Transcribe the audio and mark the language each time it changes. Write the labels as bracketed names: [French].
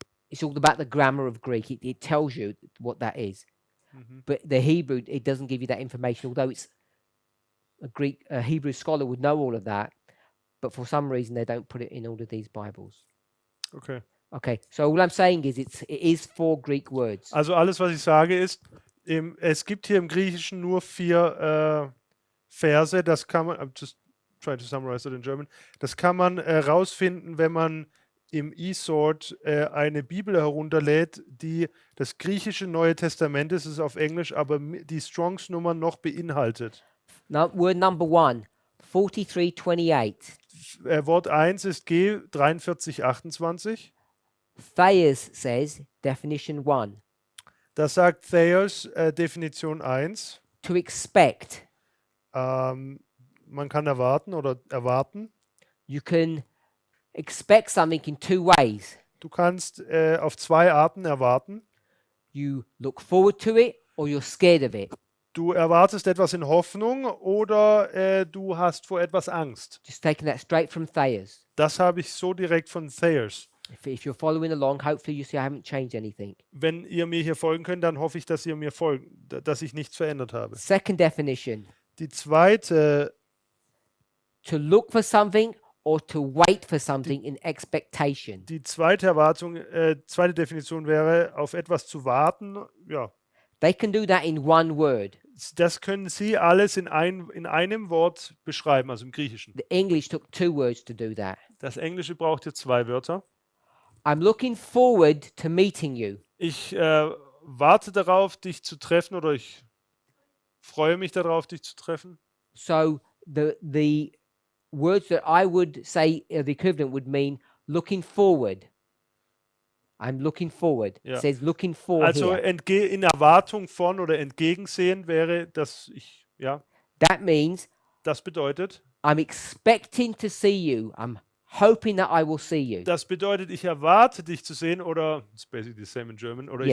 [English] It's all about the grammar of Greek. It tells you what that is. But the Hebrew, it doesn't give you that information, although it's a Hebrew scholar would know all of that, but for some reason they don't put it in all of these Bibles. Okay. Okay, so all I'm saying is it is 4 Greek words. [German] Also alles, was ich sage, ist, es gibt hier im Griechischen nur 4 Verse. Das kann man, [English] I'm just trying to summarize it in German. [German] Das kann man rausfinden, wenn man im eSword eine Bibel herunterlädt, die das griechische Neue Testament ist, es ist auf Englisch, aber die Strongs-Nummern noch beinhaltet. [English] Now, word number 1, 4328. [German] Wort 1 ist G 4328. [English] Thayers says, definition 1, [German] Das sagt Thayers, Definition 1. [English] to expect. [German] Man kann erwarten oder erwarten. [English] You can expect something in 2 ways. [German] Du kannst auf 2 Arten erwarten. [English] You look forward to it or you're scared of it. [German] Du erwartest etwas in Hoffnung oder du hast vor etwas Angst. [English] Just taking that straight from Thayer's. [German] Das habe ich so direkt von Thayers. [English] If you're following along, hopefully you see I haven't changed anything. [German] Wenn ihr mir hier folgen könnt, dann hoffe ich, dass ihr mir folgt, dass ich nichts verändert habe. [English] Second definition, [German] Die zweite, [English] to look for something or to wait for something in expectation. [German] die zweite Erwartung, zweite Definition wäre, auf etwas zu warten. Ja, [English] They can do that in one word. [German] das können Sie alles in einem Wort beschreiben, also im Griechischen. [English] The English took 2 words to do that. [German] Das Englische braucht hier 2 Wörter. [English] I'm looking forward to meeting you. [German] Ich warte darauf, dich zu treffen, oder ich freue mich darauf, dich zu treffen. [English] So the words that I would say are the equivalent would mean looking forward. I'm looking forward. [German] Ja. [English] It says looking for [German] Also [English] here. [German] in Erwartung von oder entgegensehen wäre, dass ich, ja, [English] That means [German] das bedeutet, [English] I'm expecting to see you. I'm hoping that I will see you. [German] ich erwarte dich zu sehen, oder, [English] it's basically the same in German, [German] oder